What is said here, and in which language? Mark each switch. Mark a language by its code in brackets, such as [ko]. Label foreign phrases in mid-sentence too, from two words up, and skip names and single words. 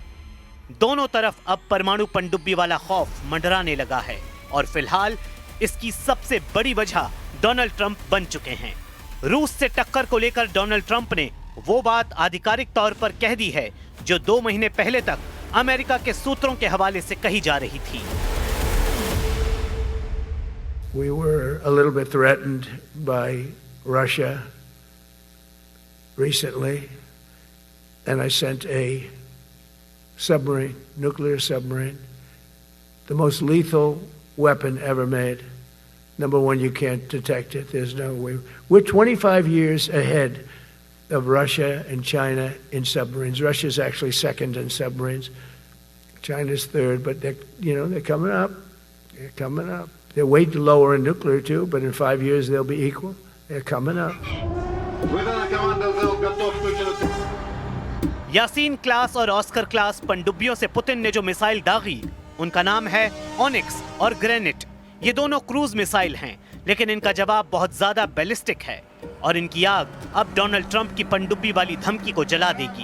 [hi] दोनों तरफ अब परमाणु पनडुब्बी वाला खौफ मंडराने लगा है और फिलहाल इसकी सबसे बड़ी वजह डोनाल्ड ट्रंप बन चुके हैं। रूस से टक्कर को लेकर डोनाल्ड ट्रंप ने वो बात आधिकारिक तौर पर कह दी है जो 2 महीने पहले तक अमेरिका के सूत्रों के हवाले से कही जा रही थी। [en] We were a little bit threatened by Russia recently, and I sent a submarine, nuclear submarine, the most lethal weapon ever made. Number one, you can't detect it. There's no way. We're 25 years ahead of Russia and China in submarines. Russia's actually second in submarines. China's third, but they're coming up. They're coming up. They're way lower in nuclear too, but in 5 years they'll be equal. They're coming up. [ru] Выдана команда «Зал» готов к выходу. [hi] यासीन क्लास और ऑस्कर क्लास पनडुब्बियों से पुतिन ने जो मिसाइल दागी उनका नाम है ओनिक्स और ग्रेनेट। ये दोनों [en] cruise missile [hi] हैं, लेकिन इनका जवाब बहुत ज्यादा बैलिस्टिक है और इनकी आग अब डोनाल्ड ट्रंप की पनडुब्बी वाली धमकी को जला देगी।